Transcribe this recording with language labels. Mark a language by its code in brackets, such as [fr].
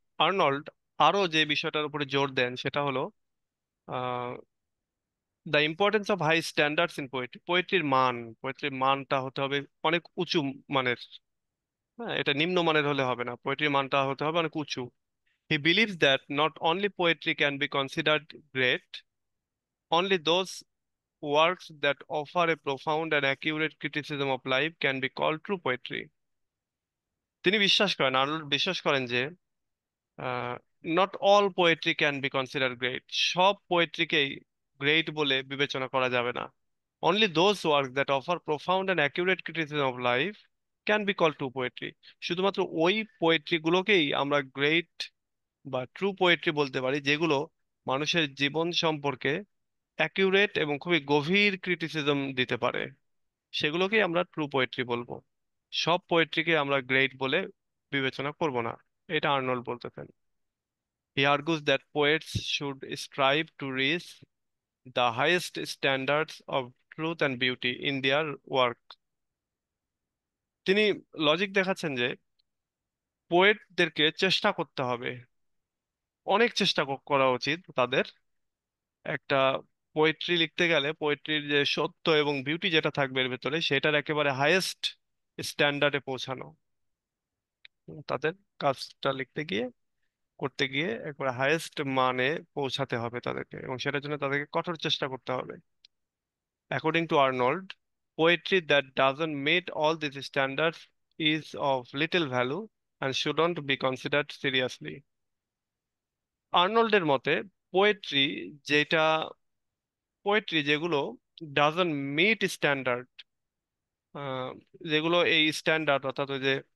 [bn] Arnold আরো যে বিষয়টার উপরে জোর দেন সেটা হলো [en] The importance of high standards in poetry. [bn] পোয়েট্রির মানটা হতে হবে অনেক উঁচু মানের। হ্যাঁ, এটা নিম্নমানের হলে হবে না, পোয়েট্রির মানটা হতে হবে অনেক উঁচু। [en] He believes that not only poetry can be considered great, only those works that offer a profound and accurate criticism of life can be called true poetry. [bn] তিনি বিশ্বাস করেন, আর্নল্ড বিশ্বাস করেন যে [en] Not all poetry can be consider great. [bn] সব পোয়েট্রিকেই great বলে বিবেচনা করা যাবে না। [en] Only those work that offer profound and accurate criticism of life can be call true poetry. [bn] শুধুমাত্র ওই পোয়েট্রি গুলোকেই আমরা গ্রেট বা ট্রু পোয়েট্রি বলতে পারি যেগুলো মানুষের জীবন সম্পর্কে অ্যাকিউরেট এবং খুবই গভীর ক্রিটিসিজম দিতে পারে, সেগুলোকেই আমরা ট্রু পোয়েট্রি বলবো। সব পোয়েট্রিকে আমরা গ্রেট বলে বিবেচনা করব না, এটা আর্নল্ড বলতেছেন। [en] He argues that poets should strive to reach the highest standards of truth and beauty in their work. [bn] তিনি লজিক দেখাচ্ছেন যে পোয়েটদেরকে চেষ্টা করতে হবে, অনেক চেষ্টা করা উচিত তাদের। একটা পোয়েট্রি লিখতে গেলে পোয়েট্রির যে সত্য এবং বিউটি যেটা থাকবে এর ভেতরে সেটার একেবারে হাইয়েস্ট স্ট্যান্ডার্ডে পৌঁছানো। তাদের কাজটা লিখতে গিয়ে, করতে গিয়ে একবারে হাইয়েস্ট মানে পৌঁছাতে হবে তাদেরকে, এবং সেটার জন্য তাদেরকে কঠোর চেষ্টা করতে হবে। [en] According to Arnold, Poetry that doesn't meet all these standards is of little value and shouldn't be considered seriously. [bn] আর্নল্ডের মতে পোয়েট্রি যেটা পোয়েট্রি যেগুলো [en] doesn't meet standard, [bn] যেগুলো এই স্ট্যান্ডার্ড অর্থাৎ ওই যে